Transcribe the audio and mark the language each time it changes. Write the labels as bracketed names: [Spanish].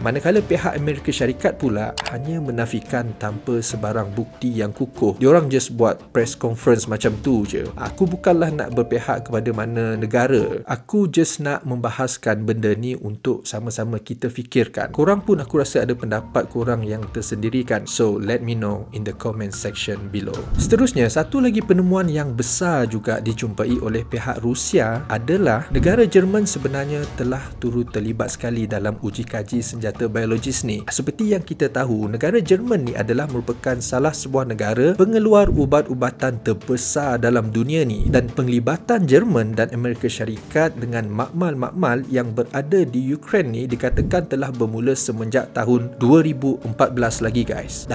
[Malay] Manakala pihak Amerika Syarikat pula hanya menafikan tanpa sebarang bukti yang kukuh. Diorang just buat press conference macam tu je. Aku bukanlah nak berpihak kepada mana negara. Aku just nak membahaskan benda ni untuk sama-sama kita fikirkan. Korang pun aku rasa ada pendapat korang yang tersendiri kan. [English] So let me know in the comment section below. [Malay] Seterusnya, satu lagi penemuan yang besar juga dijumpai oleh pihak Rusia adalah negara Jerman sebenarnya telah turut terlibat sekali dalam uji kaji senjata biologis ni. Seperti yang kita tahu, negara Jerman ni adalah merupakan salah sebuah negara pengeluar ubat-ubatan terbesar dalam dunia ni, dan penglibatan Jerman dan Amerika Syarikat dengan makmal-makmal yang berada di Ukraine ni dikatakan telah bermula semenjak tahun 2014 lagi guys.